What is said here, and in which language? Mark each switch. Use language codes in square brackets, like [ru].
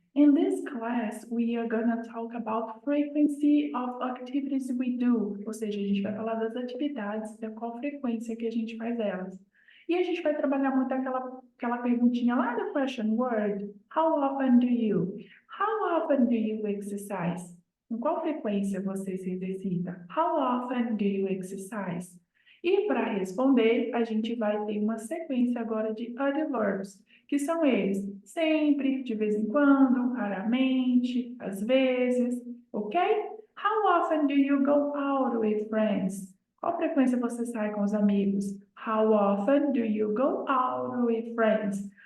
[en] In this class, we are gonna talk about frequency of activities we do, [pt] ou seja, a gente vai falar das atividades, da qual frequência que a gente faz elas. E a gente vai trabalhar muito aquela perguntinha lá do question word, [en] how often do you? How often do you exercise? [pt] Com qual frequência você se exercita? [en] How often do you exercise? [pt] E para responder, a gente vai ter uma sequência agora de adverbs, que são eles sempre, de vez em quando, raramente, às vezes, ok? [en] How often do you go out with friends? [pt] Qual frequência você sai com os amigos? [en] How often do you go out with friends?